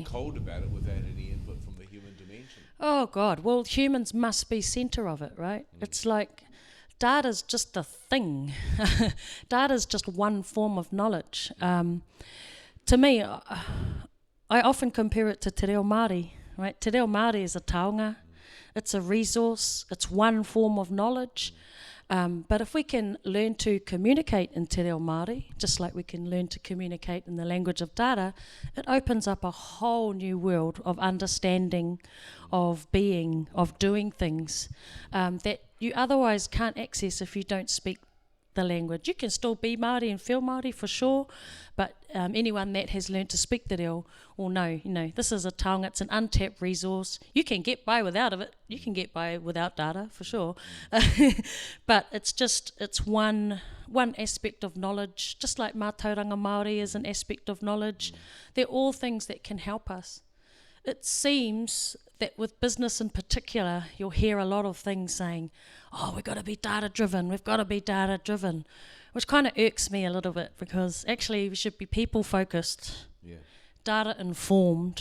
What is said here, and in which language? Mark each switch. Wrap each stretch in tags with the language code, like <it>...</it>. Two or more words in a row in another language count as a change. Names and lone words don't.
<en>If we're cold about it without any input from the human dimension. Oh God, well, humans must be centre of it, right? It's like data's just a thing. Data's just one form of knowledge. To me, I often compare it to</en> <mi>te reo Māori,</mi> <en>right?</en> <mi>Te reo Māori</mi> <en>is a taonga. It's a resource. It's one form of knowledge. But if we can learn to communicate in</en> <mi>te reo Māori,</mi> <en>just like we can learn to communicate in the language of data, it opens up a whole new world of understanding, of being, of doing things that you otherwise can't access if you don't speak the language. You can still be Māori and feel Māori for sure, but anyone that has learned to speak</en> <mi>te reo</mi> <en>will know, this is a taonga, it's an untapped resource. You can get by without it. You can get by without data for sure. But it's one aspect of knowledge, just like</en> <mi>mātauranga Māori</mi> <en>is an aspect of knowledge. They're all things that can help us. It seems that with business in particular, you'll hear a lot of things saying, we've got to be data-driven, which kind of irks me a little bit, because actually we should be people-focused, data-informed.</en>